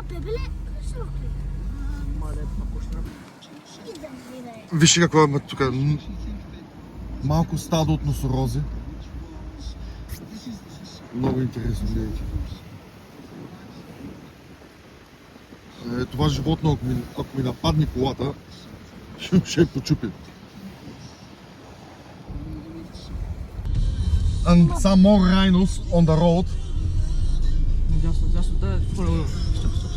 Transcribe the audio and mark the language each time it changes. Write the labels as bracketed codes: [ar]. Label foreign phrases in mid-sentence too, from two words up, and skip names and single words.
[bg] Вижте какво има тук. Малко стадо от носорози. Много интересно, гледайте. Това животно, ако ми нападне колата, ще я почупи. [en] And some more rhinos on the road. Just follow. Stop.